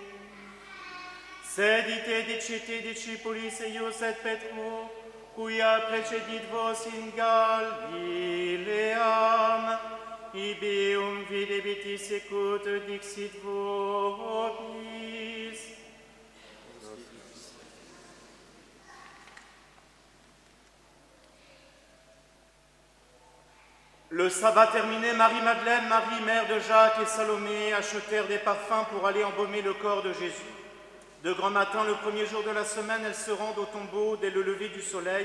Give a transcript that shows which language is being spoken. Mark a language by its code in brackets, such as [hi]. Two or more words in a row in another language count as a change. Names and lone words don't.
[la] Sed ite dicite discipulis eius et Petru, quia precedit vos in Galileam, ibium videbitis sicut dixit vobis. [fr] Le sabbat terminé, Marie-Madeleine, Marie, mère de Jacques et Salomé achetèrent des parfums pour aller embaumer le corps de Jésus. De grand matin, le premier jour de la semaine, elles se rendent au tombeau dès le lever du soleil.